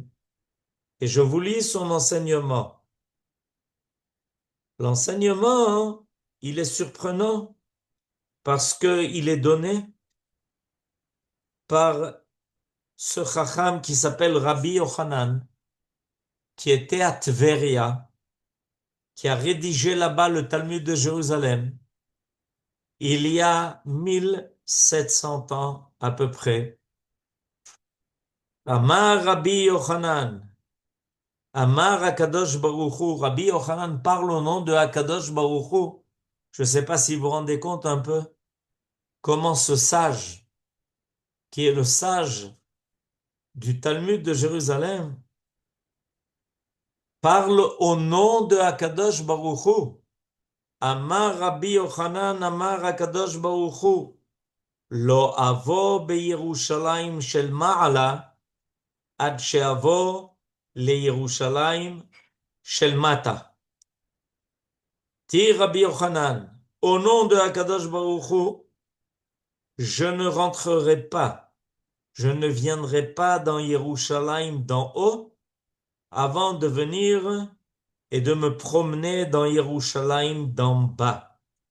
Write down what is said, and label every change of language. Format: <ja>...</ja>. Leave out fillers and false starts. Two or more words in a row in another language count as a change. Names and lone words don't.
<fr>Et je vous lis son enseignement. L'enseignement, il est surprenant parce qu'il est donné par ce chacham qui s'appelle Rabbi Yochanan, qui était à Tveria, qui a rédigé là-bas le Talmud de Jérusalem, il y a 1700 ans à peu près.</fr> <he>אמר רבי יוחנן, אמר הקדוש ברוך הוא,</he> <fr>Rabbi Yochanan parle au nom de Akadosh Baruch Hu. Je ne sais pas si vous vous rendez compte un peu comment ce sage, qui est le sage du Talmud de Jérusalem, parle au nom de Akadosh Baruch Hu.</fr> <he>אמר רבי יוחנן, אמר הקדוש ברוך הוא, לא אבוא בירושלים של מעלה, עד שאבוא לירושלים של מטה.</he> <fr>Dit Rabbi Yochanan, au nom de Akadosh Baruch Hu, je ne rentrerai pas, je ne viendrai pas dans Yerushalayim d'en haut avant de venir et de me promener dans Yerushalayim d'en bas.</fr>